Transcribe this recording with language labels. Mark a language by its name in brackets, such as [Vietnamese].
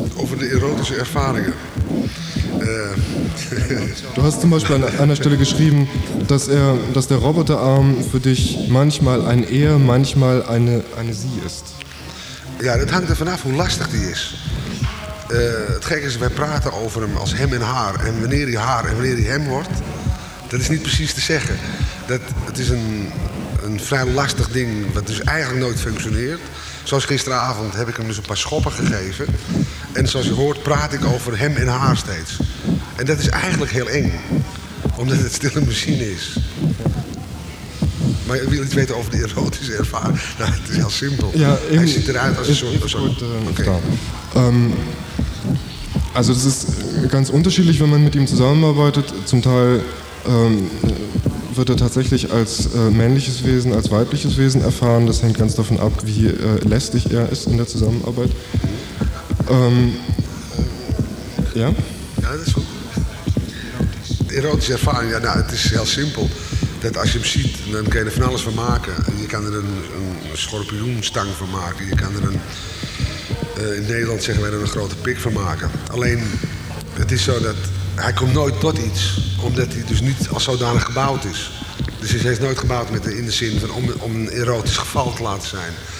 [German] Over die erotische Erfahrungen. Du hast zum Beispiel an einer Stelle geschrieben, dass der Roboterarm für dich manchmal ein Er, manchmal eine Sie ist. Ja, das hängt davon ab, wie lastig die ist. [Dutch] Het gekke is, wij praten over hem als hem en haar. En wanneer hij haar en wanneer hij hem wordt, dat is niet precies te zeggen. Het is een vrij lastig ding, wat dus eigenlijk nooit functioneert. Zoals gisteravond heb ik hem dus een paar schoppen gegeven. En zoals je hoort, praat ik over hem en haar steeds. En dat is eigenlijk heel eng, omdat het stille machine is. Maar wil je iets weten over de erotische ervaring? Nou, het is heel simpel. Ja, hij ziet eruit als een soort... [German] Also das ist ganz unterschiedlich, wenn man mit ihm zusammenarbeitet. Zum Teil wird er tatsächlich als männliches Wesen, als weibliches Wesen erfahren. Das hängt ganz davon ab, wie lästig er ist in der Zusammenarbeit. Ja? Ja, das ist gut. Erotische Erfahrung, ja, [Dutch] nou, het is heel simpel. Dat als je hem ziet, [German] dann kann er von [Dutch] alles van maken. Je kan er een schorpioenstang van maken. Je kan er een... In Nederland zeggen wij er een grote pik van maken. Alleen, het is zo dat hij komt nooit tot iets, omdat hij dus niet als zodanig gebouwd is. Dus hij is nooit gebouwd met de, in de zin van om een erotisch geval te laten zijn.